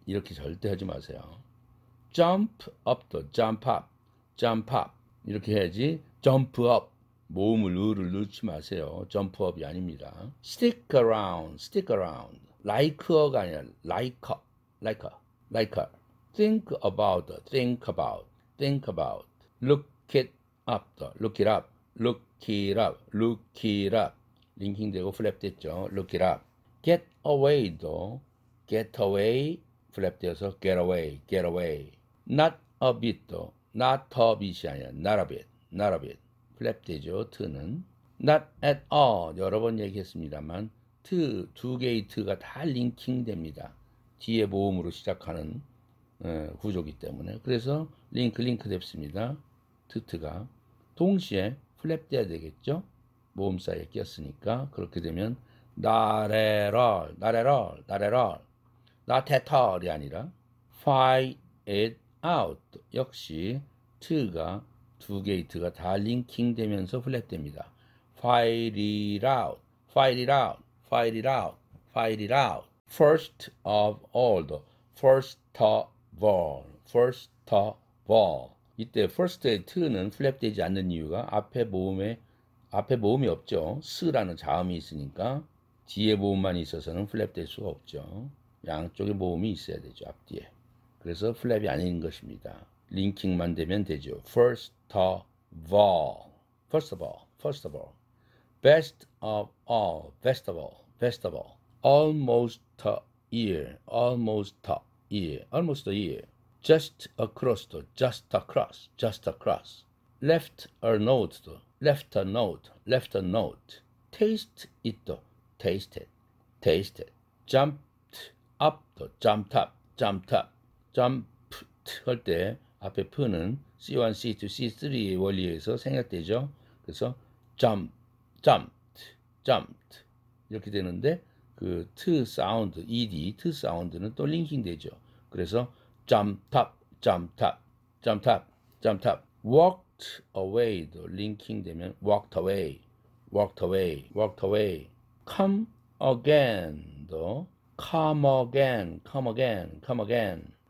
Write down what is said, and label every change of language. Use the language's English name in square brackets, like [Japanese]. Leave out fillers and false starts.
[Korean] 이렇게 절대 하지 마세요. [English] jump up [Korean] 도 jump up. 이렇게 해야지 [English] jump up. [Korean] 모음을 을을 넣지 마세요. jump up이 아닙니다. [English] stick around. like [Korean] 가 아니라 [English] like. think about. look it up 더 look it up, look it up, look it up [Korean] 링킹되고 플랩 됐죠. [English] look it up. get away도 get away [Korean] 플랩 되어서 [English] get away, get away. not a bit도 not a bit [Korean] 이 아니라 [English] not a bit, not a bit [Korean] 플랩 되죠. t는 [English] not at all [Korean] 여러 번 얘기했습니다만 두 개의 t가 다 링킹됩니다. 뒤에 모음으로 시작하는 구조기 때문에 그래서 링크 됐습니다. 트가 동시에 플랩 돼야 되겠죠. 모음 사이에 끼었으니까 그렇게 되면 [English] not at all, not at all, [Korean] not at all, not at all이 아니라 [English] find it out [Korean] 역시 t가 두 개의 t가 다 링킹 되면서 플랩 됩니다. [English] find it out, find it out, find it out, find it out. first of all, first of all, first of all. 이때 first의 t는 플랩 되지 않는 이유가 앞에 모음이 없죠. 스라는 자음이 있으니까 뒤에 모음만 있어서는 플랩 될 수가 없죠. 양쪽에 모음이 있어야 되죠. 앞뒤에. 그래서 플랩이 아닌 것입니다. 링킹만 되면 되죠. first of all, first of all, first of all. best of all, best of all, best of all. almost a year, almost a year, almost a year. just across, just across, just across. left a note, left a note, left a note. taste it, taste it, taste it. jumped up, jumped up, jumped up. [Korean] jumped 할 때 앞에 p는 C1, C2, C3의 원리에서 생략되죠. 그래서 jumped, jumped 이렇게 되는데 그 t 사운드, ed, t 사운드는 또 링킹 되죠. [English] 그래서 jumped up, jumped up, jumped up, jumped up. walked away도 [Korean] 링킹 되면 [English] walked away, walked away, walked away. come again도 come again, come again, come again.